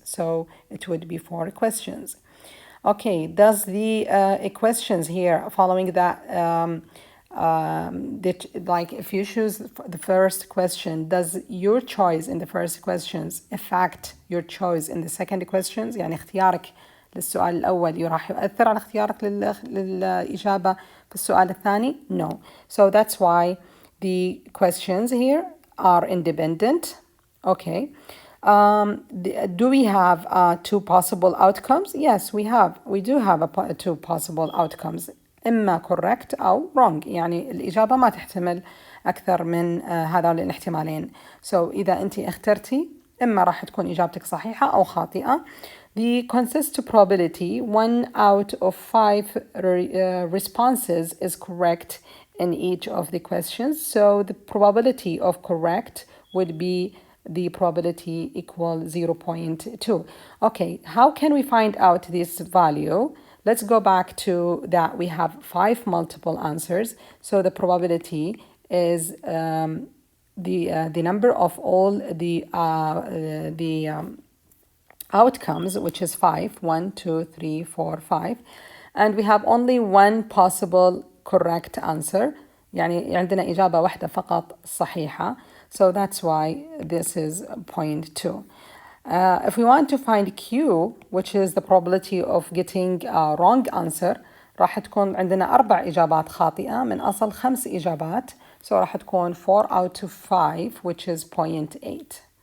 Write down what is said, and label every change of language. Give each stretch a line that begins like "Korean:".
English: So it would be 4 questions. Okay, does the questions here following that like if you choose the first question, does your choice in the first questions affect your choice in the second questions؟
Arabic: يعني اختيارك للسؤال الأول راح يؤثر على اختيارك للإجابة في السؤال الثاني؟
English: No. So that's why the questions here are independent. Okay. Do we have 2 possible outcomes? Yes, we do have 2 possible outcomes.
Arabic: إما correct أو wrong. يعني الإجابة ما تحتمل أكثر من هذول الاحتمالين. So إذا أنت اخترتي إما راح تكون إجابتك صحيحة أو خاطئة.
English: The consist probability 1 out of 5 responses is correct in each of the questions. So the probability of correct would be the probability equal 0.2. Okay, how can we find out this value? Let's go back to that we have 5 multiple answers. So the probability is the number of all the outcomes, which is 5. 1, 2, 3, 4, 5. And we have only one possible correct answer.
Arabic: يعني عندنا إجابة واحدة فقط صحيحة.
English: So that's why this is 0.2. If we want to find Q, which is the probability of getting a wrong answer,
Arabic: راح تكون عندنا 4 إجابات خاطئة من أصل 5 إجابات.
English: So
Arabic: راح تكون
English: 4 out of 5, which is 0.8.